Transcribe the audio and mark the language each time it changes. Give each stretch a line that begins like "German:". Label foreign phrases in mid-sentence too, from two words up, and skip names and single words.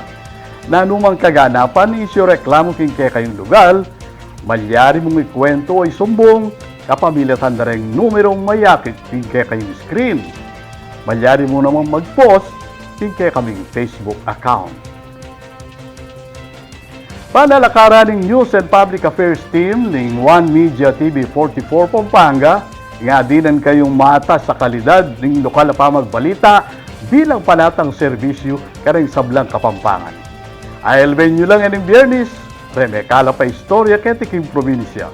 Pampanga: Na numang kaganapan isyo reklamo king kay kayong lugar, malyari mong ikwento ay sumbong kapamilatan na rin numerong mayakit king kay kayong screen. Malyari mo namang mag-post king kay kaming Facebook account. Panalakaran ng News and Public Affairs Team ng One Media TV 44 Pampanga, nga dinan kayong mata sa kalidad ng lokal na pamagbalita bilang panatang serbisyo karing sablang Kapampangan. Ailben nyo lang ining Biyernes, remekala pa istorya kay tiking probinsya.